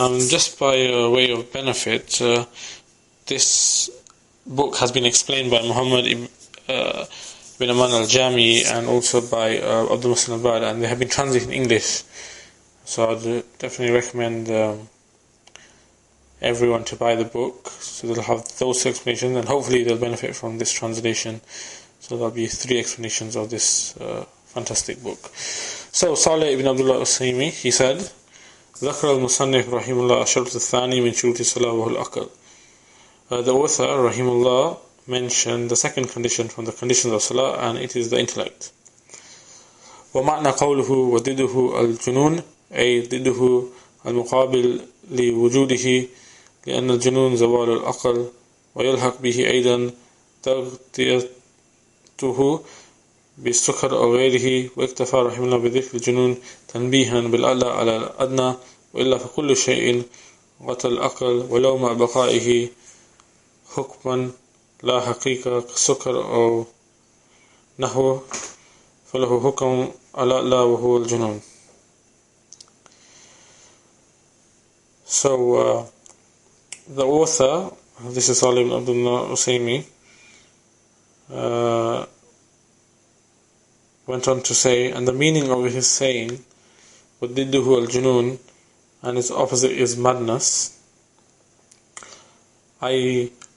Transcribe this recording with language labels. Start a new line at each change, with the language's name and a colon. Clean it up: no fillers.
English: Just by way of benefit, this book has been explained by Muhammad ibn Abdul al-Jami and also by Abdul Muslim al-Bad, and they have been translated in English. So I'd definitely recommend everyone to buy the book, so they'll have those explanations, and hopefully they'll benefit from this translation. So there'll be 3 explanations of this fantastic book. So Saleh ibn Abdul Usaymee, he said,
Arabic: ذكر المصنف رحمه الله الشرط الثاني من شروط الصلاة وهو العقل.
English: The author rahimullah mentioned the second condition from the conditions of Salah, and it is the intellect.
Arabic: ومعنى قوله وضده الجنون أي ضده المقابل لوجوده لأن الجنون زوال العقل ويلحق به أيضا تغطيته بالسكر أو غيره، واكتفى رحمه الله بذكر الجنون تنبيها بالأعلى على الأدنى، وإلا فكل شيء غطى العقل ولو مع بقائه حكما لا حقيقة كالسكر أو نحو فله حكم الأعلى وهو الجنون.
English: So the author, this is Saleh ibn Abdul Usaymee, went on to say, and the meaning of his saying
Arabic: وَضِدُّهُ الْجُنُونَ,
English: and its opposite is madness, i.e.